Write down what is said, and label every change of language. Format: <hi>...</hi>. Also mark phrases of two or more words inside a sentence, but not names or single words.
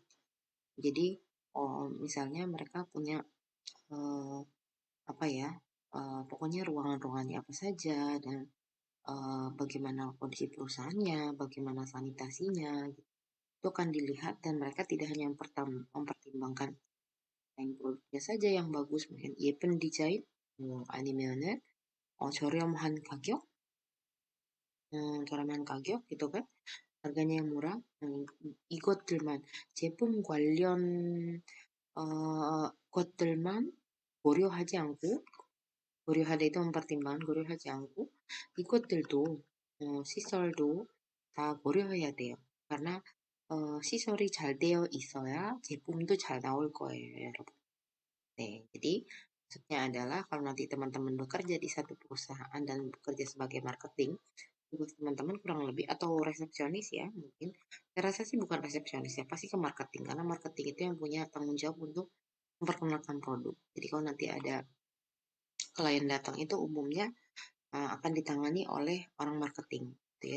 <id>Jadi misalnya mereka punya pokoknya ruangan-ruangannya apa saja dan bagaimana kondisi perusahaannya, bagaimana sanitasinya, gitu. Itu akan dilihat dan mereka tidak hanya mempertimbangkan yang produknya saja yang bagus, mungkin</id> <ko>예쁜 디자인, 아니면은 저렴한 가격, 저렴한 가격</ko> <id>gitu kan, harganya yang murah.</id> <ko>이것들만 제품 관련 것들만 고려하다</ko> <id>itu mempertimbangkan,</id> <ko>고려하지 않고 이것들도 시설도 다 고려해야 돼요. karena 시설이 잘 되어 있어야 제품도 잘 나올 거예요, 여러분. 네,</ko> <id>jadi maksudnya adalah kalau nanti teman-teman bekerja di satu perusahaan dan bekerja sebagai marketing, tugas teman-teman kurang lebih atau resepsionis ya mungkin. Saya rasa sih bukan resepsionis ya, pasti ke marketing karena marketing itu yang punya tanggung jawab untuk memperkenalkan produk. Jadi kalau nanti ada klien datang itu umumnya akan ditangani oleh orang marketing gitu ya.</id>